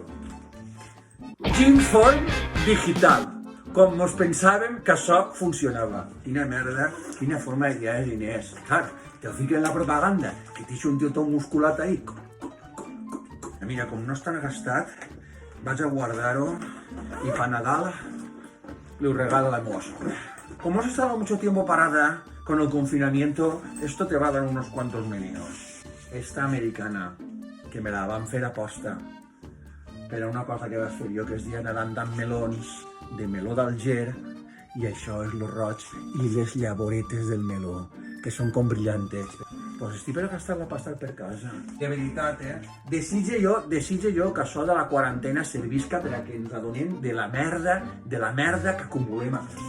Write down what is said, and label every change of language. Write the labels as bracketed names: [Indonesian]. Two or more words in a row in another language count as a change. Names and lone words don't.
[Catalan] Gymform digital. Com mos pensàvem que això funcionava. Quina merda, quina forma de guiar els diners. Clar, te fiquen la propaganda, que t'hi un tio tot musculat ahí. Mira, com no està gastat, vaig a guardar-ho [Spanish] y para Nadal le regalo [Catalan] a la meva sogra. [Spanish] Como has estado mucho tiempo parada con el confinamiento, esto te va a dar unos cuantos meninos. [Catalan] Esta americana, que me la van fer a posta, però una cosa que vas fer jo, que es dia nedant amb melons, de meló d'Alger, i això és lo roig, i les llavoretes del meló, que són com brillantes. Pues estic per gastar la pasta per casa. De veritat, Desitge jo que això de la quarantena servisca per a que ens adonem de la merda que acumulem a casa.